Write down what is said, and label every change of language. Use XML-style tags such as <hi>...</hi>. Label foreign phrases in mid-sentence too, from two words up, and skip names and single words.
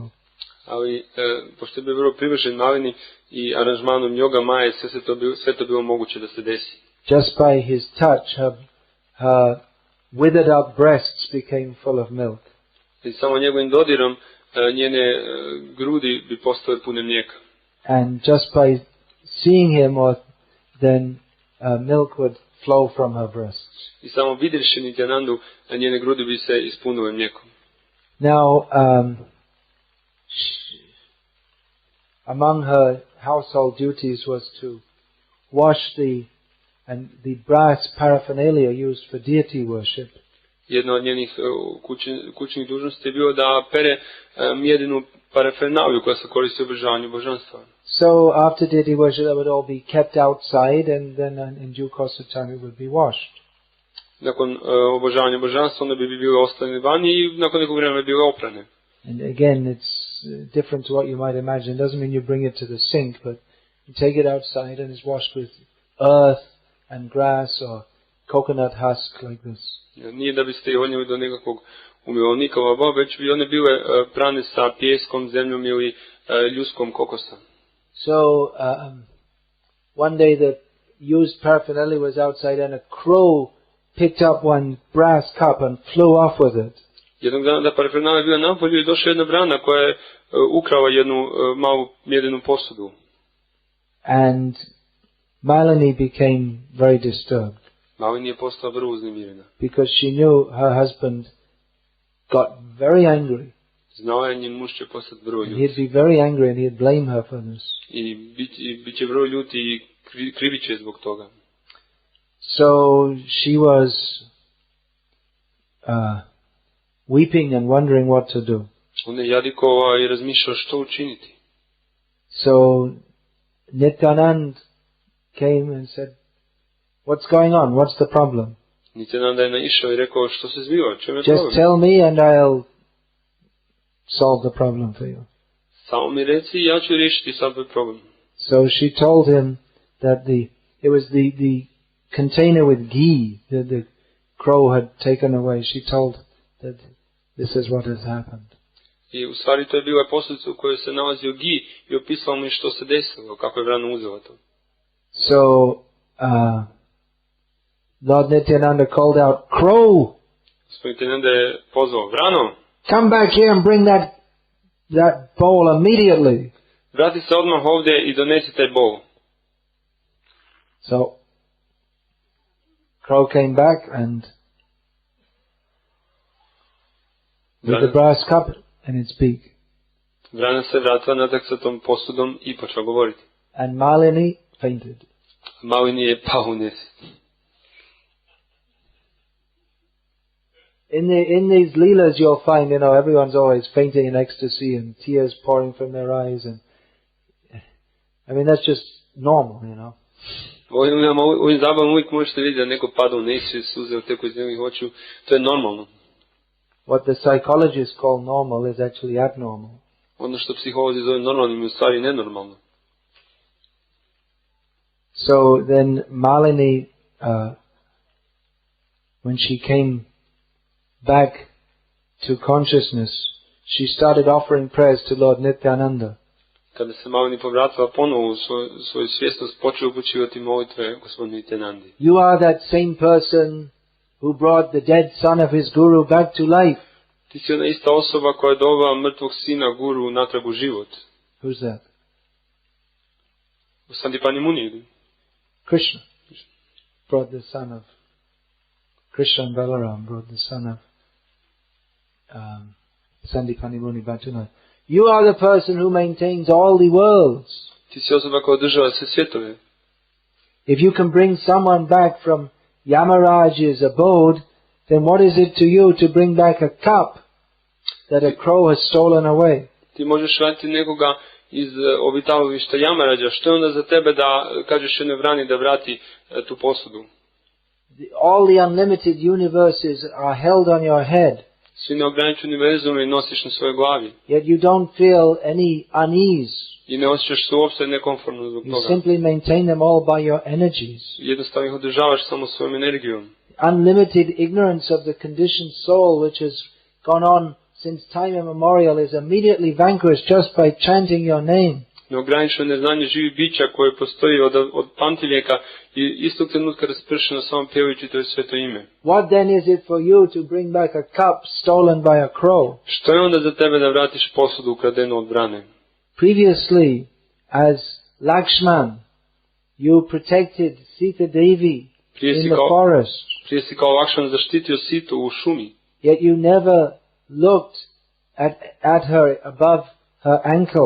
<bs>Ali pošto je bio vrlo privržen Malini i aranžmanom Yoga Maje, sve to bilo moguće da se desi.</bs> <en>Just by his touch, her withered up breasts became full of milk.</en> <bs>I samo njegovim dodirom njene grudi bi postale pune mlijeka.</bs> <en>And just by seeing him, then milk would flow from her breasts.</en> <bs>I samo vidjevši Nityanandu, njene grudi bi se ispunile mlijekom.</bs> <en>Now, among her household duties was to wash the brass paraphernalia used for deity worship.</en> <bs>Jedna od njenih kućnih dužnosti je bilo da pere mjedinu parafernaliju koja se koristi u obožavanju božanstva.</bs> <en>So after deity worship, that would all be kept outside, and then in due course of time it would be washed.</en> <bs>Nakon obožavanja božanstva, onda bi bile ostavljene vani i nakon nekog vremena bi bile oprane.</bs> <en>And again, it's different to what you might imagine. It doesn't mean you bring it to the sink, but you take it outside and it's washed with earth and grass or coconut husk like this.</en> <bs>Nije da biste ih odnijeli do nekakvog umilovnika, već bi one bile prane sa pijeskom, zemljom ili ljuskom kokosa.</bs> <en>So one day the used paraphernalia was outside and a crow picked up one brass cup and flew off with it.</en> <bs>Jednog dana da pred nama je bila napolju i došla jedna vrana koja je ukrala jednu malu mjedenu posudu.</bs> <en>And Malini became very disturbed</en> <bs>Malini je postala vrlo uznemirena.</bs> <en>because she knew her husband got very angry.</en> <bs>Znala je njen muž će postati vrlo</bs> <en>And</en> <bs>ljut.</bs> <en>he'd be very angry and he'd blame her for this.</en> <bs>I bit će vrlo ljut i krivit će zbog toga.</bs> <en>So she was weeping and wondering what to do.</en> <bs>Ona je jadikova i razmišljala što učiniti.</bs> <en>So Nityanand came and said, "What's going on? What's the problem?</en> <bs>Nityananda je naišao i rekao što se zbiva, čem je</bs> <en>Just</en> <bs>problem?</bs> <en>tell me and I'll solve the problem for you."</en> <bs>Samo mi reci i ja ću riješiti sad tvoj problem.</bs> <en>So she told him that it was the container with ghee that the crow had taken away. She told that this is what has happened.</en> <bs>I u stvari to je bila posljedica u kojoj se nalazio gi i opisao mi što se desilo, kako je vrana uzela to.</bs> <en>So Lord Nityananda called out, "Crow,</en> <bs>Gospodin Nityananda je pozvao, vrano,</bs> <en>come back here and bring that bowl immediately."</en> <bs>vrati se odmah ovdje i donesi taj bol.</bs> <en>So Crow came back and with the brass cup in its beak.</en> <bs>Vrana se vratila natrag sa tom posudom i počela govoriti.</bs> <en>And Malini fainted.</en> <bs>Malini je pao u nesvijest.</bs> <en>In these leelas you'll find, everyone's always fainting in ecstasy and tears pouring from their eyes, and that's just normal,</en> <bs>U ovim zabavama uvijek možete vidjeti da neko pada u nesvijest, suze uteku iz njegovih očiju. To je normalno.</bs> <en>What the psychologists call normal is actually abnormal.</en> <bs>Ono što psiholozi zove normalnim je u stvari nenormalno.</bs> <en>So then Malini, when she came back to consciousness, she started offering prayers to Lord Nityananda.</en> <bs>Kada se Malini povratila ponovo u svoju svjesnost, počeo upućivati molitve gospodinu Nityanandi.</bs> <en>You are that same person who brought the dead son of his guru back to life.</en> <bs>Ti si ona ista osoba koja je dovela mrtvog sina guru natrag u život.</bs> <en>Who's that?</en> <bs>U Sandipani Muni.</bs> <en>Krishna brought the son of Krishna and Balaram brought the son of Sandipani Muni back to life. You are the person who maintains all the worlds.</en> <bs>Ti si osoba koja održava sve svjetove.</bs> <en>If you can bring someone back from Yamaraj's abode, then what is it to you to bring back a cup that a crow has stolen away?</en> <bs>Ti možeš vratiti nekoga iz obitavališta Jamarađa. Što je onda za tebe da kažeš jednoj vrani da vrati tu posudu?</bs> <en>All the unlimited universes are held on your head.</en> <bs>Svi neograničeni univerzumi nosiš na svojoj glavi.</bs> <en>Yet you don't feel any unease.</en> <bs>I ne osjećaš se uopšte nekomfortno zbog</bs> <en>You</en> <bs>toga.</bs> <en>simply maintain them all by your energies.</en> <bs>Jednostavno ih održavaš samo svojom energijom.</bs> <en>Unlimited ignorance of the conditioned soul which has gone on since time immemorial is immediately vanquished just by chanting your name.</en> <bs>Neograničeno neznanje živi bića koje postoji od pamtivijeka i istog trenutka raspršeno samo pjevajući to sveto ime.</bs> <en>What then is it for you to bring back a cup stolen by a crow?</en> <bs>Što je onda za tebe da vratiš posudu ukradenu od vrane?</bs> <en>Previously, as Lakshman, you protected Sita Devi in the forest.</en> <bs>Prije si kao Lakshman zaštitio Situ u šumi.</bs> <en>Yet you never looked at her above her ankle.</en>